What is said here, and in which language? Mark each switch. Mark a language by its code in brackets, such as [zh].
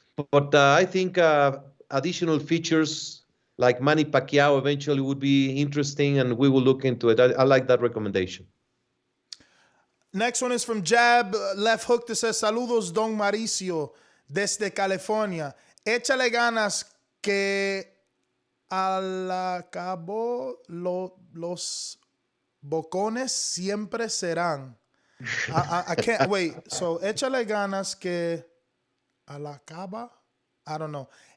[en] But I think additional features like Manny Pacquiao eventually would be interesting, and we will look into it. I like that recommendation. Next one is from Jab Left Hook that says, [es] Saludos, Don Mauricio, desde California. Échale ganas que al cabo los bocones siempre serán. [en] I can't, wait, so [es] échale ganas que al cabo, [en] I don't know.